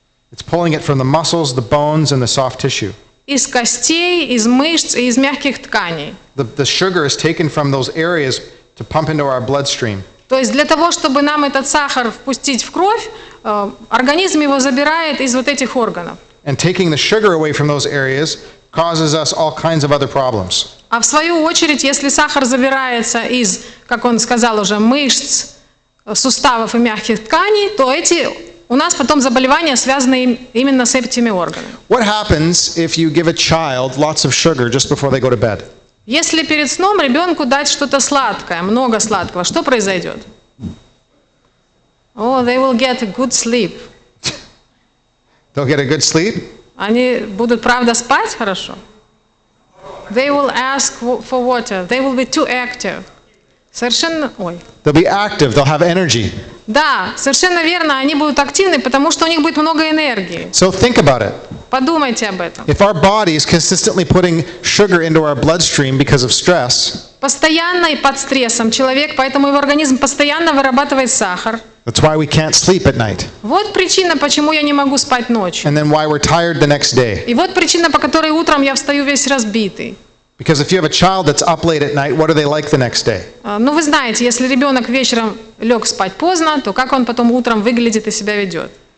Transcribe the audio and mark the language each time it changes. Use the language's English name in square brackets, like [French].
[English] It's pulling it from the muscles, the bones, and the soft tissue. [Russian] Из костей, из мышц и из мягких тканей. [English] The sugar is taken from those areas to pump into our bloodstream. [Russian] То есть для того, чтобы нам этот сахар впустить в кровь, организм его забирает из вот этих органов. [English] And taking the sugar away from those areas causes us all kinds of other problems. [Russian] А в свою очередь, если сахар забирается из, как он сказал уже, мышц, суставов и мягких тканей, то у нас потом заболевания связаны именно с этими органами. [English] What happens if you give a child lots of sugar just before they go to bed? [Russian] Если перед сном ребенку дать что-то сладкое, много сладкого, что произойдет? [English] They will get a good sleep. They'll get a good sleep. [Russian] Они будут, правда, спать хорошо? [English] They will ask for water. They will be too active. [Russian] Совершенно, [English] They'll be active. They'll have energy. [Russian] Да, совершенно верно, они будут активны, потому что у них будет много энергии. [English] So think about it. [Russian] Подумайте об этом. [English] If our body is consistently putting sugar into our bloodstream because of stress, [Russian] Постоянно и под стрессом человек, поэтому его организм постоянно вырабатывает сахар. [English] that's why we can't sleep at night. [Russian] Вот причина, почему я не могу спать ночью. [English] And then why we're tired the next day. [Russian] И вот причина, по которой утром я встаю весь разбитый. [English] Because if you have a child that's up late at night, what are they like the next day? [Russian] Ну, вы знаете, если ребенок вечером лег спать поздно, то как он потом утром выглядит и себя ведет?